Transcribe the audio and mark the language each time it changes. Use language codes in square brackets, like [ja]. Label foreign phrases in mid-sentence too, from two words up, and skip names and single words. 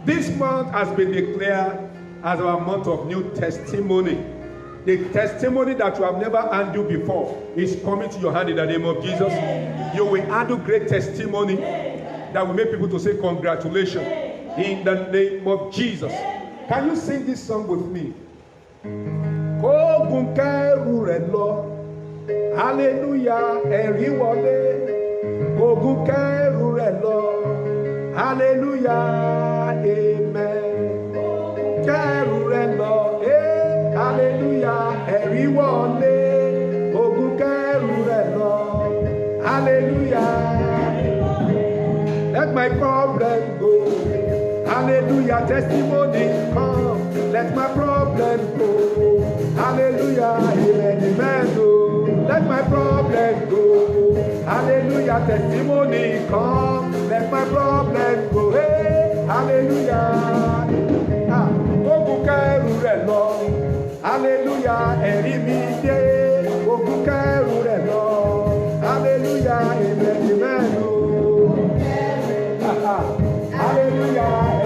[en] This month has been declared as our month of new testimony. The testimony that you have never handled before is coming to your hand in the name of Jesus. You will handle great testimony that will make people to say congratulations in the name of Jesus. Can you sing this song with me? [yo] Kógun kẹ́rù rẹ̀ lọ, hallelujah, ẹ̀rí wọlé. Kógun kẹ́rù rẹ̀ lọ, hallelujah, amen. Kẹ́rù rẹ̀ lọ, hallelujah, ẹ̀rí wọlé. Kógun kẹ́rù rẹ̀ lọ, hallelujah. [en] Let my problem go. Hallelujah, testimony come. Let my problem go. Hallelujah, amen, amen. Oh. Let my problem go. Hallelujah, testimony come. Let my problem go. Hey, hallelujah. [yo] Ogun kẹ́rù rẹ̀ lọ. Hallelujah, ẹ̀rí mi dé. Ogun kẹ́rù rẹ̀ lọ. [en] Hallelujah, amen, amen. Oh. Hallelujah.